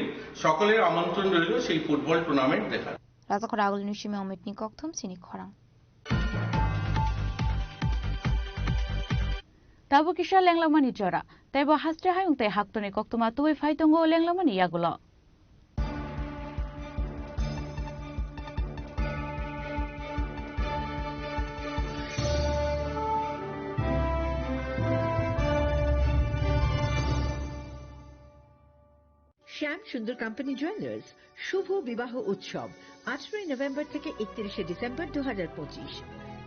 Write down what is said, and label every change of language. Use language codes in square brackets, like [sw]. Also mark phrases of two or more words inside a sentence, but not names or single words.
[bn] সকলের আমন্ত্রণ রইল সেই ফুটবল টুর্নামেন্ট দেখার। [trp] Razakor agul nushime omitni koktum sini khwarang. Tabu kisha lenglamani jora taibo hastre hayung te haktoni koktuma tuwi faitongo lenglamani yagulo. [bn] শ্যাম সুন্দর কোম্পানি জুয়েলার্স শুভ বিবাহ উৎসব 18 নভেম্বর থেকে 31 ডিসেম্বর 2025।